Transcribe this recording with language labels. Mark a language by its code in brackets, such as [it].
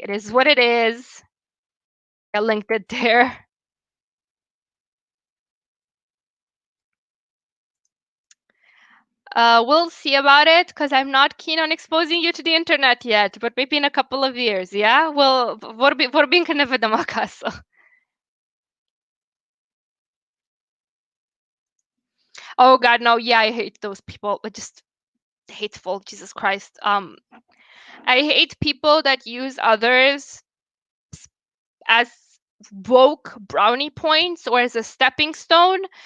[en] It is what it is. I linked it there. We'll see about it because I'm not keen on exposing you to the internet yet, but maybe in a couple of years, yeah? [ro] Well, vorbim când ne vedem acasă. [en] Oh God, no, yeah, I hate those people. Just hateful, Jesus Christ. I hate people that use others as woke brownie points or as a stepping stone